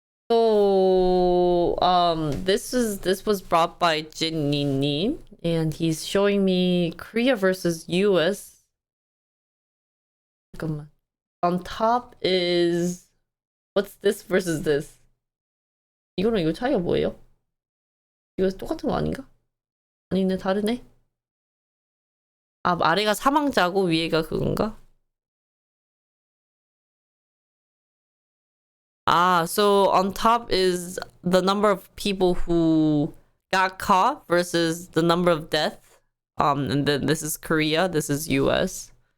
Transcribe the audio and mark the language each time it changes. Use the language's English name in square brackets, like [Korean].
[English] So, this was brought by Jin Nin, and he's showing me Korea versus US. [Korean] 잠깐만. [English] On top is, what's this versus this? [Korean] 이거랑 이거 차이가 뭐예요? 이거 똑같은 거 아닌가? 아니네, 다르네. 아래가 사망자고 위에가 그건가? [English] So on top is the number of people who got caught versus the number of deaths. And then this is Korea, this is US.